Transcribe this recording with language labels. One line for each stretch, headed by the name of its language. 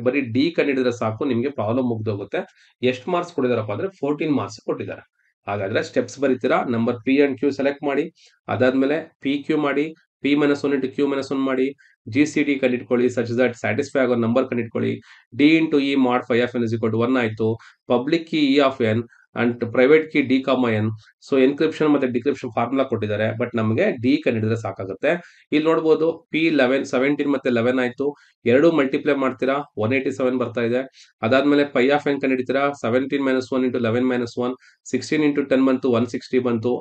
Kannada: ಬರೀ ಡಿ ಕಂಡಿಡಿದ್ರೆ ಸಾಕು, ನಿಮ್ಗೆ ಪ್ರಾಬ್ಲಮ್ ಮುಗ್ದೋಗುತ್ತೆ. ಎಷ್ಟು ಮಾರ್ಕ್ಸ್ ಕೊಟ್ಟಿದಾರಪ್ಪ ಅಂದ್ರೆ 14 ಮಾರ್ಕ್ಸ್ ಕೊಟ್ಟಿದ್ದಾರೆ. ಹಾಗಾದ್ರೆ steps ಬರೀತೀರಾ. Number P and Q select ಮಾಡಿ, ಅದಾದ್ಮೇಲೆ ಪಿ ಕ್ಯೂ ಮಾಡಿ,
English: P-1 into Q-1
Kannada: ಮಾಡಿ, GCD ಕಂಡಿಟ್ಕೊಳ್ಳಿ,
English: such that
Kannada: ಸ್ಯಾಟಿಸ್ಫೈ ಆಗೋ number ಕಂಡಿಟ್ಕೊಳ್ಳಿ.
English: D into E mod phi of n is equal to 1 ಆಯ್ತು.
Kannada: Public key E of n and private key D, n. So encryption ಮತ್ತೆ decryption formula ಕೊಟ್ಟಿದ್ದಾರೆ, but ನಮಗೆ D ಕಂಡಿಡಿದ್ರೆ ಸಾಕಾಗುತ್ತೆ. ಇಲ್ಲಿ ನೋಡ್ಬೋದು P11 17 ಮತ್ತೆ 11 ಆಯ್ತು. ಎರಡು ಮಲ್ಟಿಪ್ಲೈ ಮಾಡ್ತೀರಾ 187 ಬರ್ತಾ ಇದೆ. ಅದಾದ್ಮೇಲೆ pi of N ಕಂಡಿಡ್ತೀರಾ 17 - 1 into 11 - 1, 16 into 10 ಬಂತು, 160 ಬಂತು.